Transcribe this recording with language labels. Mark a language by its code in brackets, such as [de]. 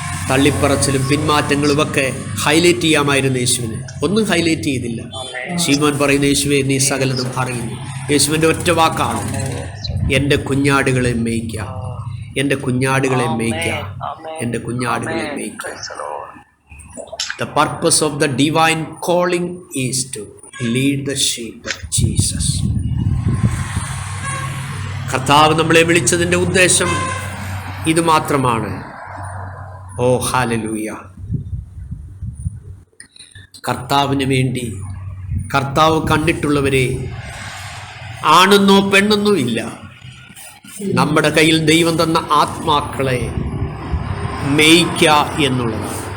[ml] തള്ളിപ്പറച്ചിലും പിന്മാറ്റങ്ങളും ഒക്കെ ഹൈലൈറ്റ് ചെയ്യാമായിരുന്നു യേശുവിന്. ഒന്നും ഹൈലൈറ്റ് ചെയ്തില്ല. ശീമോൻ പറയുന്ന, യേശുവെ നീ സകലതും അറിയുന്നു. യേശുവിൻ്റെ ഒറ്റ വാക്കാണ്, എൻ്റെ കുഞ്ഞാടുകളെ മേയ്ക്കാം, എൻ്റെ കുഞ്ഞാടുകളെ മേയ്ക്കാം, എൻ്റെ കുഞ്ഞാടുകളെ മേയ്ക്കാം. [en] The purpose of the divine calling is to lead the sheep of Jesus. [ml] കർത്താവ് നമ്മളെ വിളിച്ചതിൻ്റെ ഉദ്ദേശം ഇത് മാത്രമാണ്. ഓ ഹല്ലേലൂയ. കർത്താവിന് വേണ്ടി കർത്താവ് കണ്ടിട്ടുള്ളവരെ ആണെന്നോ പെണ്ണെന്നോ ഇല്ല, നമ്മുടെ കയ്യിൽ ദൈവം തന്ന ആത്മാക്കളെ മേയ്ക്കുക എന്നുള്ളതാണ്.